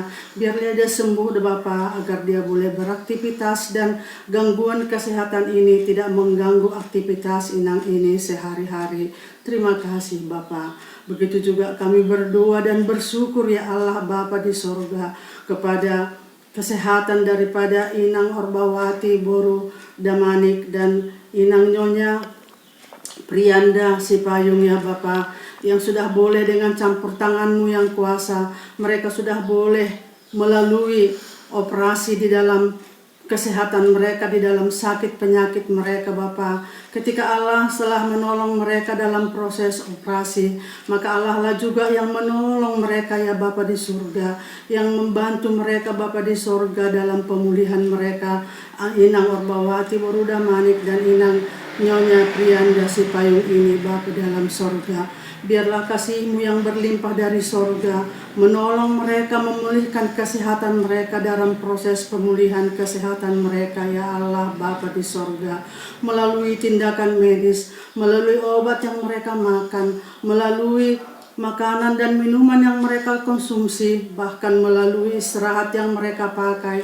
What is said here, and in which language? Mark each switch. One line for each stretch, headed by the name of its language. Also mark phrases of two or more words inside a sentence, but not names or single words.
Indonesian: Biarlah dia sembuh Bapa, agar dia boleh beraktivitas dan gangguan kesehatan ini tidak mengganggu aktivitas Inang ini sehari-hari. Terima kasih Bapa. Begitu juga kami berdoa dan bersyukur ya Allah Bapa di sorga kepada kesehatan daripada Inang Orbawati Boru Damanik dan Inang Nyonya Prianda Sipayung ya Bapa, yang sudah boleh dengan campur tangan-Mu yang kuasa, mereka sudah boleh melalui operasi di dalam kesehatan mereka, di dalam sakit penyakit mereka Bapa. Ketika Allah telah menolong mereka dalam proses operasi, maka Allah lah juga yang menolong mereka ya Bapa di surga, yang membantu mereka Bapa di surga dalam pemulihan mereka. Inang Orbawati Boruda Manik dan Inang Nyonya Prianda Sipayung ini Bapa dalam surga. Biarlah kasih-Mu yang berlimpah dari sorga menolong mereka memulihkan kesehatan mereka dalam proses pemulihan kesehatan mereka ya Allah Bapa di sorga, melalui tindakan medis, melalui obat yang mereka makan, melalui makanan dan minuman yang mereka konsumsi, bahkan melalui istirahat yang mereka pakai.